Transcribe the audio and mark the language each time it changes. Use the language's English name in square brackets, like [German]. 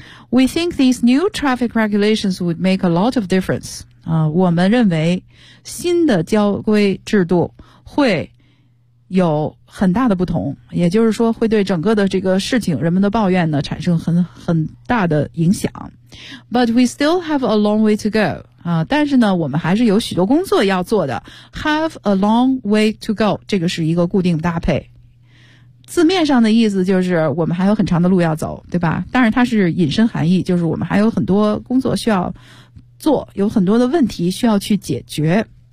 [English] We think these new traffic regulations would make a lot of difference. [Chinese] 我们认为新的交规制度会有很大的不同，也就是说会对整个的这个事情，人们的抱怨呢产生很大的影响。 [English] But we still have a long way to go. [Chinese] 但是呢我们还是有许多工作要做的。 [English] Have a long way to go， [Chinese] 这个是一个固定搭配。字面上的意思就是我们还有很长的路要走，对吧？当然它是引申含义，就是我们还有很多工作需要做，有很多的问题需要去解决。